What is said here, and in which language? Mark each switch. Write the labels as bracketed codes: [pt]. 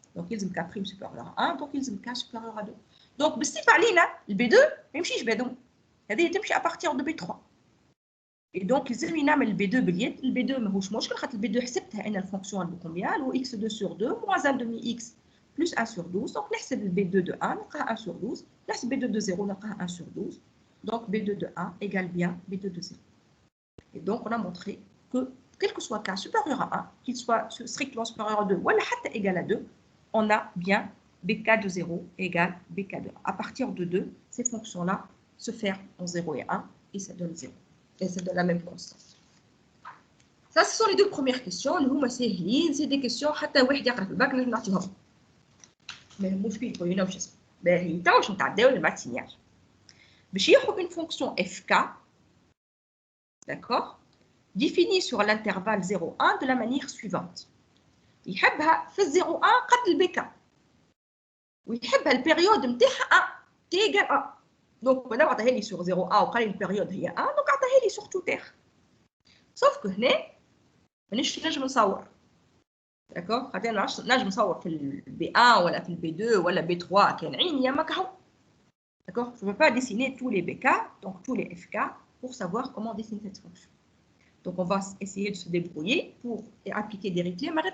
[fr] Donc, يلزم K prime supérieur à 1. Donc, يلزم K supérieur à 2. [ar] Donc, بالصفة علينا الB2 ما يمشيش بهذوم. [fr] هذه تمشي à partir de B3. [ar] Et donc, لازم نعمل الB2 باليد. [fr] الB2 ماهوش مشكل خاطر الB2 حسبتها أنا الفونكسيون de combien هو x2 sur 2 moins 1 demi x plus 1 sur 12. Donc, نحسب الB2 de 1 نلقاها 1 sur 12. نحسب B2 de 0 نلقاها 1 sur 12. Donc, B2 de 1 égale bien B2 de 0. Et donc, on a montré que quel que soit K supérieur à 1, qu'il soit strictement supérieur à 2 ou حتى égal à 2, on a bien BK de 0 égale BK de 1. À partir de 2, ces fonctions-là se ferment en 0 et 1 et ça donne 0. Et c'est de la même constante. Ça, ce sont les deux premières questions. [ar] C'est des questions حتى واحد يقرا في الباك نجم نعطيهم. ما يهموش فيه يقولوا لنا واش اسمه. باهي تو باش نتعداو للمات سينيال. [fr] باش ياخذ une fonction fk, d'accord, définie sur l'intervalle 0,1 de la manière suivante. [ar] يحبها في 0,1 قد البك. ويحبها البيريود نتاعها 1 t égale 1. Donc, on a عطاها لي sur 0,1 وقال لي البيريود هي 1, donc عطاها لي sur tout r. Sauf que هنا مانيش نجم نصور. داكور؟ خاطر نجم نصور في البي 1 ولا في البي 2 ولا بي 3 كان عيني يا مكحو. [fr] D'accord? Je ne peux pas dessiner tous les BK, donc tous les FK, pour savoir comment dessiner cette fonction. Donc, on va essayer de se débrouiller pour appliquer Dirichlet.